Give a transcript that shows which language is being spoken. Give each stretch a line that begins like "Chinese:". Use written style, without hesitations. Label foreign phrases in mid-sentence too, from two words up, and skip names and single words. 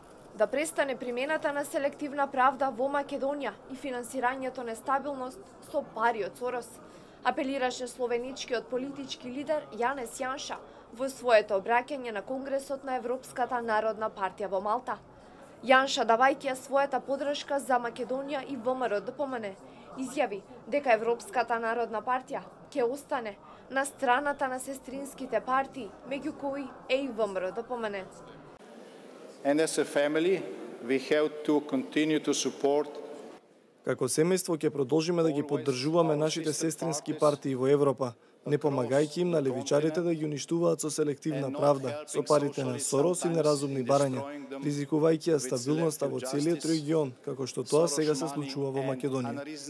Macedonian: да престане примената на селективна правда во Македонија и финансирањето нестабилност со пари од Сорос, апелираше словеничкиот политички лидер Јанес Јанша во своето обраќање на Конгресот на Европската народна партија во Малта. Јанша, давајќи ја својата поддршка за Македонија и ВМРО-ДПМН, изјави дека Европската народна партија ќе остане на страната на сестринските партии, меѓу кои е и ВМРО-ДПМН.
English: And as a family, we have to continue to support.
Macedonian: Како семејство ќе продолжиме да ги поддржуваме нашите сестрински партии во Европа, не помагајќи им на левичарите да ги уништуваат со селективна правда, со парите на Сорос и неразумни барања, ризикувајќи ја стабилноста во целиот регион, како што тоа сега се случува во Македонија.